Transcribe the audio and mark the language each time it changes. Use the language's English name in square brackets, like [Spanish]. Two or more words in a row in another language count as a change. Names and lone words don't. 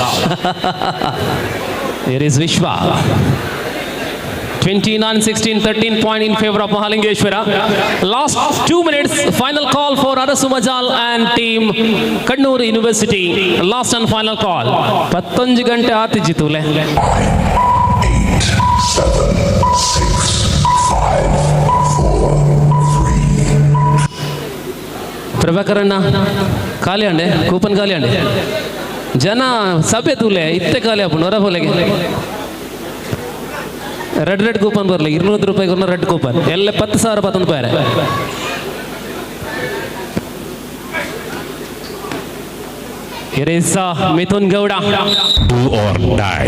[English] Here is Vishwa. 29-16, 13 point in favor of Mahalingeshwara. Last 2 minutes, final call for Arasu Majal and team Kannur University. Last and final call. [Tulu] 15 ಗಂಟೆ ಆತಿಜಿತು ಲೇ. [English] 8, 7, 6, 5, 4, 3. [Tulu] ಪ್ರಭಾಕರಣ್ಣ ಖಾಲಿ ಅಂಡೆ ಕೂಪನ್ ಖಾಲಿ ಅಂಡೆ ಜನ ಸಭೆ ತೂಲೆ ಇತ್ತೆ ಖಾಲಿ ಅಪ್ಪು ಹೊರ ಹೋಲೆಗೆ [English] red coupon [Tulu] ಬರಲಿ 200 ರೂಪಾಯಿಗೆ [English] red coupon [Tulu] ಎಲ್ಲ 10,000 11 ರೂಪಾಯಿ. [English] Here is Mithun Gowda. Do or die.